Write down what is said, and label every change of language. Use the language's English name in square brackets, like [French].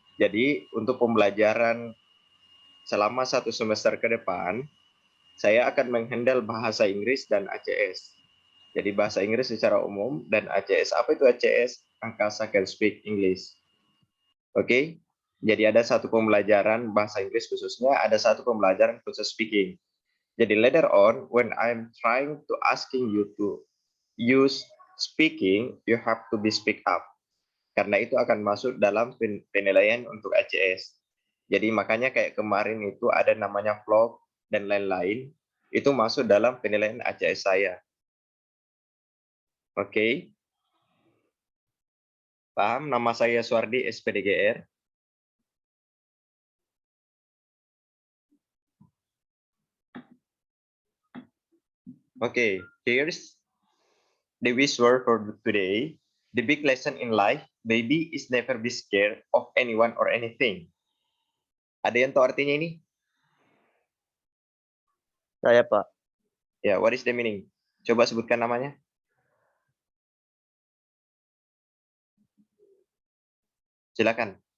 [Indonesian] Jadi, untuk pembelajaran selama 1 semester ke depan, saya akan menghandle bahasa Inggris dan ACS. Jadi, bahasa Inggris secara umum dan ACS. Apa itu ACS? Angkasa Can Speak English. Oke? Jadi, ada satu pembelajaran bahasa Inggris khususnya, ada satu pembelajaran khusus speaking. [English] Jadi, later on, when I'm trying to asking you to use speaking, you have to be speak up. [Indonesian] Karena itu akan masuk dalam penilaian untuk ACS. Jadi makanya kayak kemarin itu ada namanya vlog dan lain-lain, itu masuk dalam penilaian ACS saya. Oke. Paham? Nama saya Suardi, SPDGR. [English] Oke, here's the wish word for today. The big lesson in life, baby, is never be scared of anyone or anything. [Indonesian] Ada yang tahu artinya ini? Saya, Pak. Ya, [English] what is the meaning? [Indonesian] Coba sebutkan namanya. Silakan.